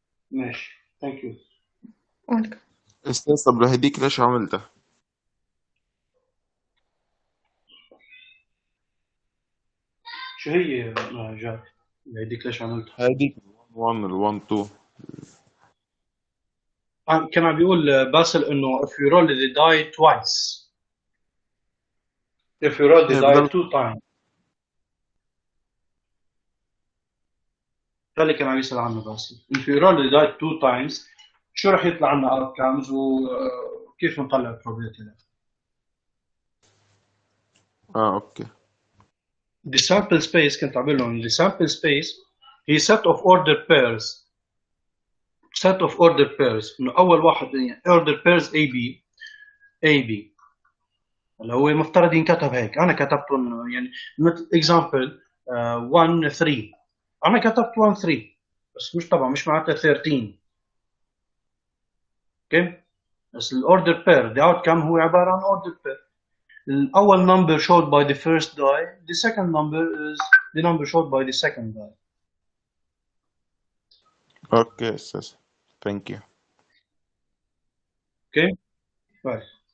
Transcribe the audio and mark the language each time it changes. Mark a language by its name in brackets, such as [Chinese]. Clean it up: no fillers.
[English] ماشي thank you. welcome. [Arabic] استاذ طب لهديك ليش عملتها؟ شو هي جاد هيديك ليش عملتها؟ هديك 1 ال 1 2 كان عم بيقول باسل انه [English] if you roll the die twice if you roll the die [Arabic] بضل [English] 2 times. [Arabic] ده اللي كان عم يسأل عنه باسل. [English] if you roll the die 2 times [Arabic] شو رح يطلع عنا [English] outcomes [Arabic] وكيف نطلع [English] probability ده. Okay. The sample space [Arabic] كنت عامل لهم [English] the sample space هي set of ordered pairs. set of ordered pairs [Arabic] انه اول واحد يعني ordered pairs AB اللي هو مفترض ينكتب هيك. انا كتبتهم يعني مثل example 1 3 انا كتبت 1 3 بس مش طبعا مش معناتها 13. [English] okay بس الاوردر pair the outcome [Arabic] هو عباره عن [English] ordered pair. الأول number showed by the first die, the second number is the number showed by the second die. Okay استاذ. Thank you. Okay? Right.